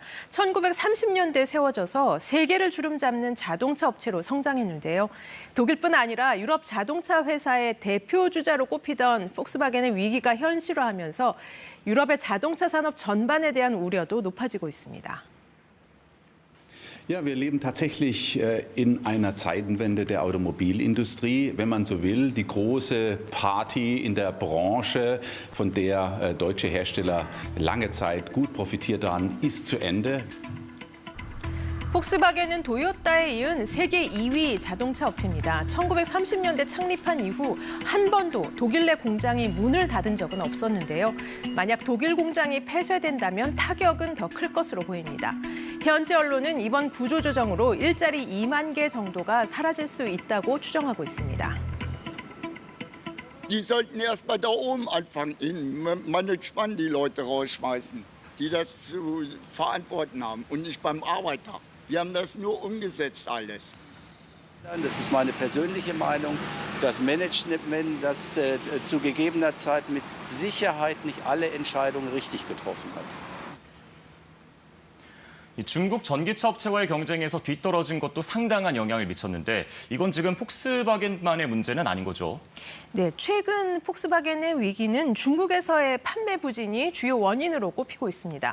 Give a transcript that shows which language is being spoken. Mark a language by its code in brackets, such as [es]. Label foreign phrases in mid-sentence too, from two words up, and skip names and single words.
[ko] 1930년대에 세워져서 세계를 주름잡는 자동차 업체로 성장했는데요. 독일뿐 아니라 유럽 자동차 회사의 대표 주자로 꼽히던 폭스바겐의 위기가 현실화하면서 유럽의 자동차 산업 전반에 대한 우려도 높아지고 있습니다. [de] Ja, wir leben tatsächlich in einer Zeitenwende der Automobilindustrie, wenn man so will. Die große Party in der Branche, von der deutsche Hersteller lange Zeit gut profitiert haben, ist zu Ende. [ko] 폭스바겐은 도요타에 이은 세계 2위 자동차 업체입니다. 1930년대 창립한 이후 한 번도 독일 내 공장이 문을 닫은 적은 없었는데요. 만약 독일 공장이 폐쇄된다면 타격은 더 클 것으로 보입니다. 현지 언론은 이번 구조조정으로 일자리 2만 개 정도가 사라질 수 있다고 추정하고 있습니다. [de] Die sollten erst mal da oben anfangen, in Management die Leute rausschmeißen, die das zu verantworten haben und nicht beim Arbeiter. Wir haben das nur umgesetzt alles. Das ist meine persönliche Meinung. Das Management, das zu gegebener Zeit mit Sicherheit nicht alle Entscheidungen richtig getroffen hat. [ko] 중국 전기차 업체와의 경쟁에서 뒤떨어진 것도 상당한 영향을 미쳤는데 이건 지금 폭스바겐만의 문제는 아닌 거죠? 네, 최근 폭스바겐의 위기는 중국에서의 판매 부진이 주요 원인으로 꼽히고 있습니다.